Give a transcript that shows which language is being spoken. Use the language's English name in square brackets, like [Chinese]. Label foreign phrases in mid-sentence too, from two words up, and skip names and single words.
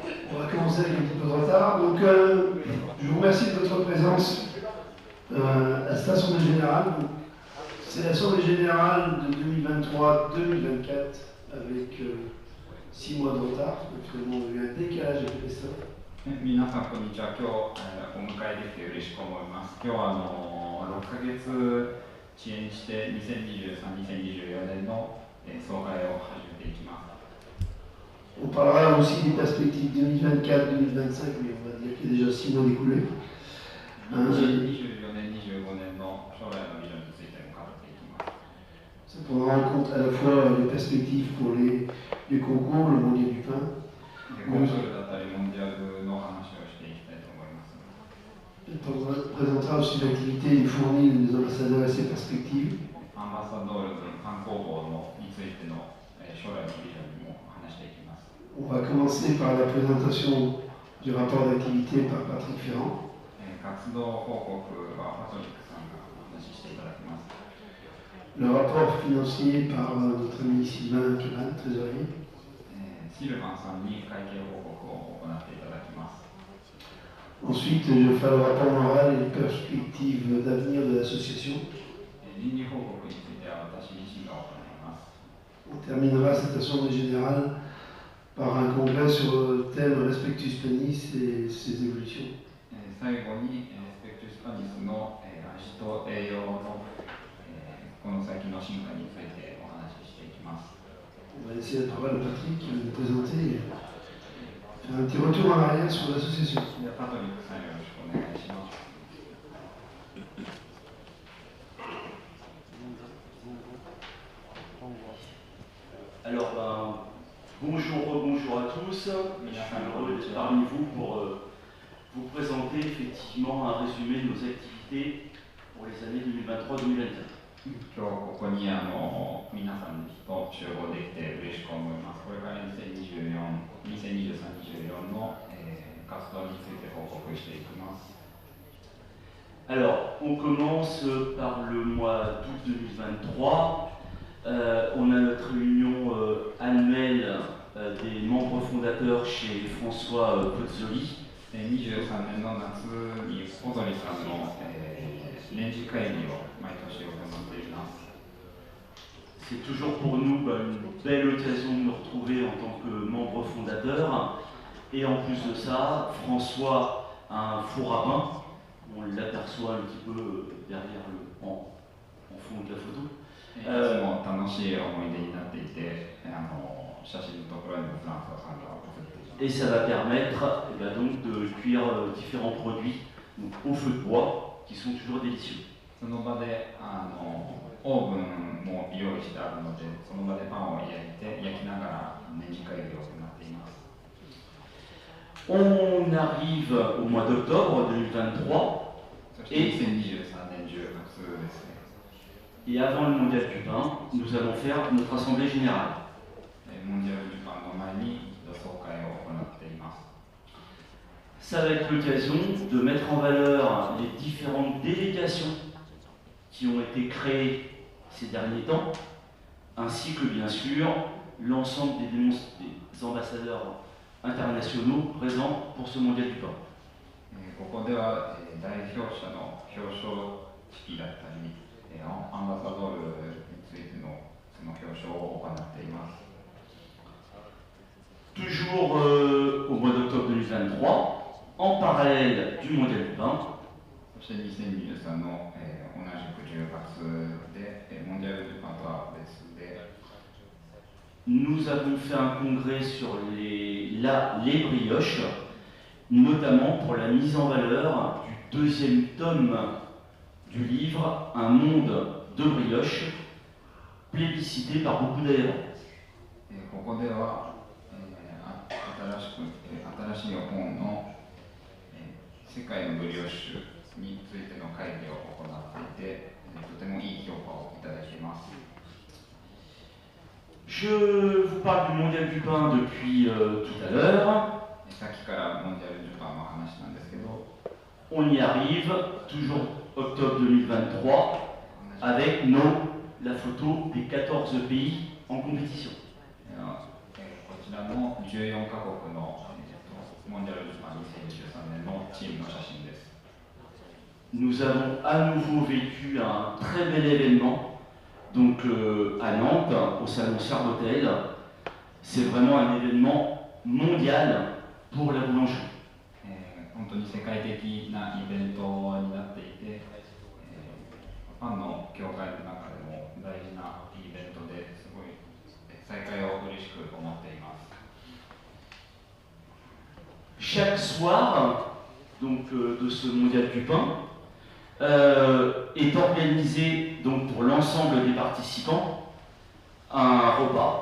[French] On va commencer avec un petit peu de retard. Donc, je vous remercie de votre présence à cette Assemblée Générale. C'est l'Assemblée Générale de 2023-2024 avec 6 mois de retard. Actuellement, il y a eu un décalage avec les stocks. [Japanese] 皆さんこんにちは。今日、お迎えできて嬉しく思います。今日は6ヶ月遅延して2023-2024年の総会を始めていきます。 [French] On parlera aussi des perspectives 2024-2025, mais on va dire qu'il y a déjà 6 mois d'écoulés. [Japanese] 2024 年、25年の将来のビジョンについても語っていきます。 [French] Ça prendra en compte à la fois les perspectives pour les concours, le mondial du pain. [Japanese] コンクールだったり、モンディアルの話をしていきたいと思います。 [French] Elle présentera aussi l'activité fournie des ambassadeurs et ses perspectives. [Japanese] アンバサドール観光法についての将来のビジョンにも話していきます。 [French] On va commencer par la présentation du rapport d'activité par Patrick Ferrand. [Japanese] 活動報告はパトリックさんがお話ししていただきます。 [French] Le rapport financier par notre ami Sylvain Kelan, trésorier. [Japanese] シルバンさんに会計報告を行っていただきます。 [French] Ensuite, je ferai le rapport moral et les perspectives d'avenir de l'association. [Japanese] 倫理報告については私自身が行います。 [French] On terminera cette assemblée générale par un congrès sur le thème Respectus Panis et ses évolutions. [Japanese] 最後にスペクトゥスパニスの味と栄養のこの先の進化についてお話ししていきます。 [French] On va laisser la parole à Patrick qui va nous présenter et faire un petit retour en arrière sur l'association. [Japanese] パトリックさんよろしくお願いします。 [French] Alors, bonjour à tous. Je suis heureux d'être parmi vous pour vous présenter effectivement un résumé de nos activités pour les années 2023-2024. [Japanese] 今日ここに皆さんと集合できて嬉しく思います。これから2023-2024の活動について報告していきます。 [French] Alors, on commence par le mois d'août 2023. On a notre réunion annuelle des membres fondateurs chez François Pozzoli. [Japanese] 23 年の夏にポゾリさんの年次会議を毎年行っています。 [French] C'est toujours pour nous une belle occasion de nous retrouver en tant que membres fondateurs. Et en plus de ça, François a un four à pain. On l'aperçoit un petit peu derrière en fond de la photo. [Japanese] いつも楽しい思い出になっていて、写真のところにもフランソワさんが写っています。 [French] Et ça va permettre donc de cuire différents produits donc, au feu de bois qui sont toujours délicieux. [Japanese] その場でオーブンも用意してあるので、その場でパンを焼きながら年次会議を行っています。 [French] On arrive au mois d'octobre 2023. [Japanese] そして2023年10月ですね。 [French] Et avant le mondial du pain, nous allons faire notre assemblée générale. [Japanese] モンディアルジャパンの前に総会を行っています。 [French] Ça va être l'occasion de mettre en valeur les différentes délégations qui ont été créées ces derniers temps, ainsi que bien sûr l'ensemble des ambassadeurs internationaux présents pour ce mondial du pain. [Japanese] ここでは代表者の表彰式だったり、アンバサドールについてのその表彰を行っています。 [French] Toujours au mois d'octobre 2023, en parallèle du mondial du pain. [Japanese] そして2023の、同じく10月で、モンディアルジャパンとは別で、 [French] Nous avons fait un congrès sur les brioches, notamment pour la mise en valeur du deuxième tome du livre Un monde de brioches, plébiscité par beaucoup d'adhérents. [Japanese] ここでは、新しい本の、世界のブリオッシュについての会議を行っていて、とてもいい評価をいただいています。 [French] Je vous parle du mondial du pain depuis tout à l'heure. [Japanese] さっきからモンディアルジャパンの話なんですけど、 [French] On y arrive, toujours octobre 2023, avec la photo des 14 pays en compétition. [Japanese] こちらの14カ国のモンディアルジャパン2023年のチームの写真です。 [French] Nous avons à nouveau vécu un très bel événement, donc à Nantes, au salon Chardottel. C'est vraiment un événement mondial pour la boulangerie. [Japanese] 本当に世界的なイベントになっていて、パンの業界の中でも大事なイベントですごい再会を嬉しく思っています。 [French] Chaque soir donc, de ce mondial du pain est organisé donc, pour l'ensemble des participants un repas.